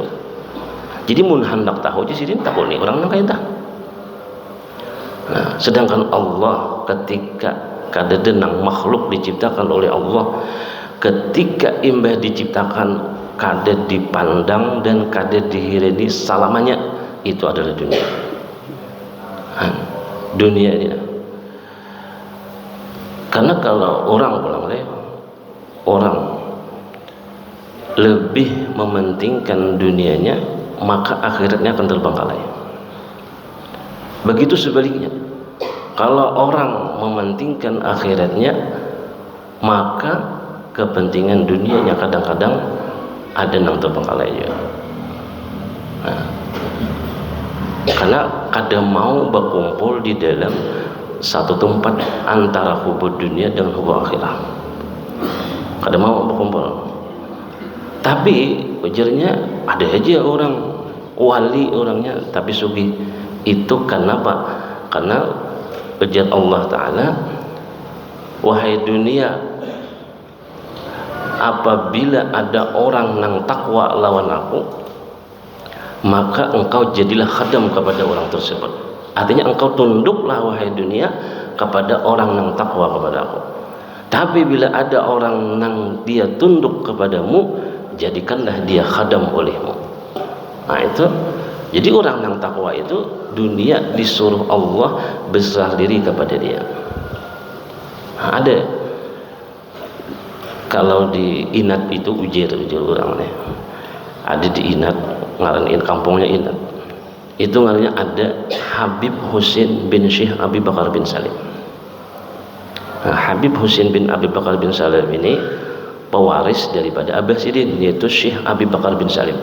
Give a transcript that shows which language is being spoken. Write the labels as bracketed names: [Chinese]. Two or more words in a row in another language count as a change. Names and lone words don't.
[Banjar] Jadi mun hendak tahu aja sini tahu nih orang nang kayak dah. Sedangkan Allah ketika kada denang makhluk diciptakan oleh Allah, ketika imbah diciptakan kada dipandang dan kada dihireni selamanya, itu adalah dunia. Dunia ini. Karena kalau orang lebih mementingkan dunianya, maka akhiratnya akan terbengkalai. Begitu sebaliknya, kalau orang mementingkan akhiratnya, maka kepentingan dunianya kadang-kadang ada yang terbengkalai juga. Karena kada mau berkumpul di dalam satu tempat antara [Arabic] حب الدنيا [Banjar] dengan [Arabic] حب الآخرة. [Banjar] Kada mau berkumpul. Tapi ujarnya ada aja orang wali orangnya tapi sugih. Itu kenapa? Karena ujar Allah Ta'ala, wahai dunia, apabila ada orang nang takwa lawan aku, maka engkau jadilah khadam kepada orang tersebut. Artinya engkau tunduklah wahai dunia kepada orang nang takwa kepada aku. Tapi bila ada orang nang dia tunduk kepadamu, jadikanlah dia khadam olehmu. Itu. Jadi orang nang takwa itu dunia disuruh Allah berserah diri kepada dia. Ada. Kalau di Inat itu ujar orang nih. Ada di Inat, ngaran kampungnya Inat. Itu ngarannya ada Habib Husin bin Syekh Abi Bakar bin Salim. Habib Husin bin Abi Bakar bin Salim ini pewaris daripada Abah Sidin, yaitu Syekh Abi Bakar bin Salim.